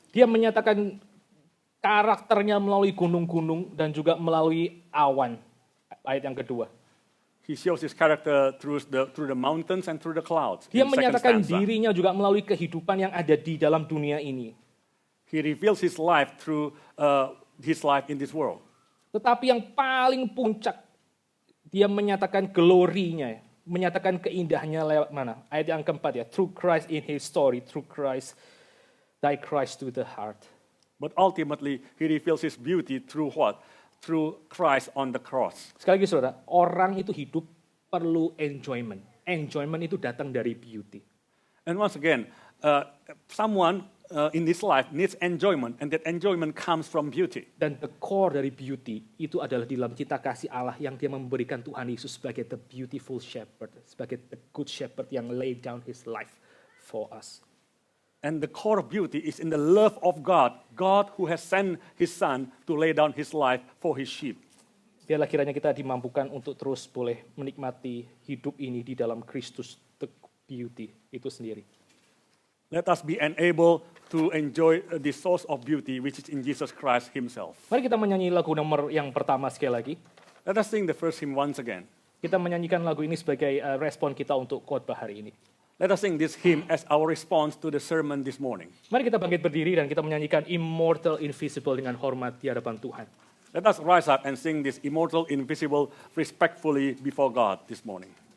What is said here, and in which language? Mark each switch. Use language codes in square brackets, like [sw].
[id] Dia menyatakan karakternya melalui gunung-gunung dan juga melalui awan. Ayat yang kedua. [en] He shows his character through the mountains and through the clouds. [id] Dia [en] in the second [id] menyatakan [en] stanza. [id] dirinya juga melalui kehidupan yang ada di dalam dunia ini. [en] He reveals his life through his life in this world. [id] Tetapi yang paling puncak, dia menyatakan glorinya, menyatakan keindahannya lewat mana? Ayat yang keempat ya, [en] through Christ in his story, through Christ, thy Christ to the heart. But ultimately, he reveals his beauty through what? Through Christ on the cross. [id] Sekali lagi saudara, orang itu hidup perlu enjoyment. Enjoyment itu datang dari beauty. [en] And once again, someone in this life needs enjoyment, and that enjoyment comes from beauty. [id] Dan [en] the core [id] dari beauty itu adalah di dalam cita kasih Allah yang dia memberikan Tuhan Yesus sebagai [en] the beautiful shepherd, [id] sebagai [en] the good shepherd [id] yang [en] laid down his life for us. And the core of beauty is in the love of God, God who has sent his son to lay down his life for his sheep. [id] Biarlah kiranya kita dimampukan untuk terus boleh menikmati hidup ini di dalam Kristus, [en] the beauty [id] itu sendiri. [en] Let us be enabled to enjoy the source of beauty which is in Jesus Christ himself. [id] Mari kita menyanyi lagu nomor yang pertama sekali lagi. [en] Let us sing the first hymn once again. [id] Kita menyanyikan lagu ini sebagai respon kita untuk khotbah hari ini. [en] Let us sing this hymn as our response to the sermon this morning. [id] Mari kita bangkit berdiri dan kita menyanyikan Immortal Invisible dengan hormat di hadapan Tuhan. [en] Let us rise up and sing this immortal, invisible, respectfully before God this morning.